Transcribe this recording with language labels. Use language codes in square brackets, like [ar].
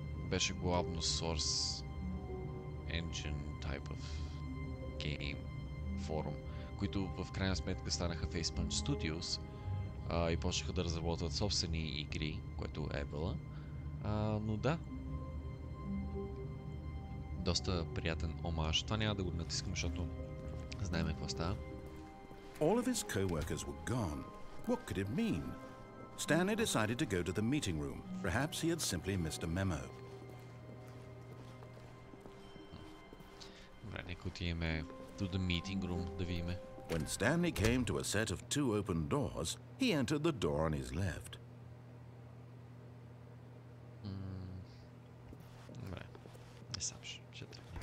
[bg] Беше главно Source Engine [en] type of game [bg] форум, които в крайна сметка станаха FacePunch Studios и почнаха да разработват собствени игри, което е било. Но да, доста приятен омаж. Това няма да го натискам, защото знаем какво става. [en] All of his co-workers were gone. What could it mean? Stanley decided to go to the meeting room. Perhaps he had simply missed a memo. [bg] Добре, нека отидеме [en] to the meeting room [bg] да видиме. [en] When Stanley came to a set of two open doors, he entered the door on his left. [bg] Добре, не сам ще тръгне.